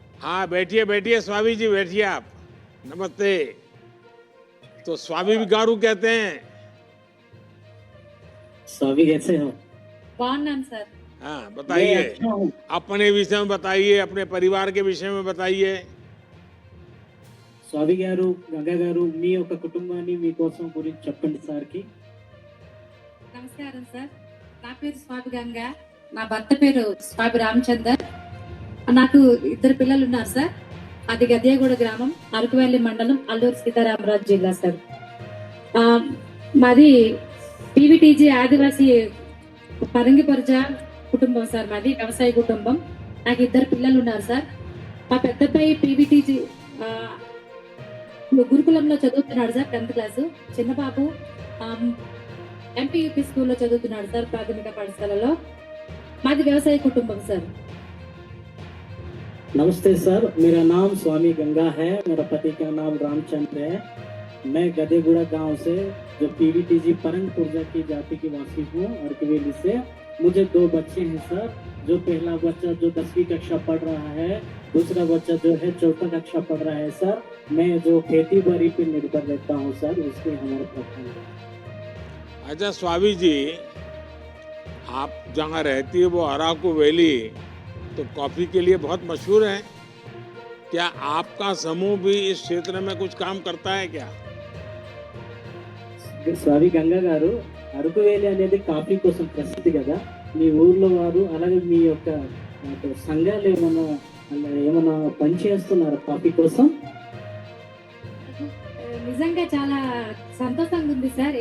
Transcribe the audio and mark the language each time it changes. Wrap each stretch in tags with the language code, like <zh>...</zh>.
<hi>हाँ, बैठिए बैठिए स्वामी जी, बैठिए आप। नमस्ते। तो स्वामी भी गारू कहते हैं। स्वामी कैसे हो?</hi> <te>बाగున్నాను सर।</te> <hi>हाँ, मैं बताइए, अच्छा हूँ। अपने विषय में बताइए, अपने परिवार के विषय में बताइए।</hi> <te>స్వామి గారు, గంగా గారు, మీ యొక్క కుటుంబాన్ని మీకోసం గురించి చెప్పండి సార్ కి. నమస్కారం సార్, నా పేరు స్వామి గంగా, నా భర్త పేరు స్వామి రామచందర్. నాకు ఇద్దరు పిల్లలు ఉన్నారు సార్. అది గద్యాగూడ గ్రామం, అరకువెల్లి మండలం, అల్లూరు సీతారామరాజు జిల్లా సార్. మాది పీవీటీజీ ఆదివాసీ పరంగిపరిజ కుటుంబం సార్. మాది వ్యవసాయ కుటుంబం. నాకు ఇద్దరు పిల్లలు ఉన్నారు సార్. మా పెద్దపై పీవీటీజీ గురుకులంలో చదువుతున్నాడు సార్, 10th క్లాసు. చిన్న బాబు ఎంపీయూపీ స్కూల్లో చదువుతున్నాడు సార్, ప్రాథమిక పాఠశాలలో. మాది వ్యవసాయ కుటుంబం సార్.</te> <hi>नमस्ते सर, मेरा नाम स्वामी गंगा है, मेरा पति का नाम रामचंद्र है। मैं गदेगुड़ा गांव से, जो पीवीटीजी परंग पुरजा की जाति की वासी हूँ, अरकवेली से। मुझे 2 बच्चे हैं सर। जो पहला बच्चा जो 10वीं कक्षा पढ़ रहा है, दूसरा बच्चा जो है 4th कक्षा पढ़ रहा है सर। मैं जो खेती बाड़ी पे निर्भर रहता हूँ सर, इसलिए हमारे प्रधान है। अच्छा स्वामी जी, आप जहाँ रहती है वो अराकू वैली तो कॉफी के लिए बहुत मशहूर है। क्या आपका समूह भी इस क्षेत्र में कुछ काम करता है क्या?</hi> <te>స్వామి గంగా గారు, అరకు వేలి అనేది కాఫీ కోసం ప్రసిద్ధి కదా. మీ ఊర్లో వారు అలాగే మీ యొక్క సంఘాలు ఏమైనా పని చేస్తున్నారు కాఫీ కోసం? నిజంగా చాలా సంతోషంగా ఉంది సార్.</te>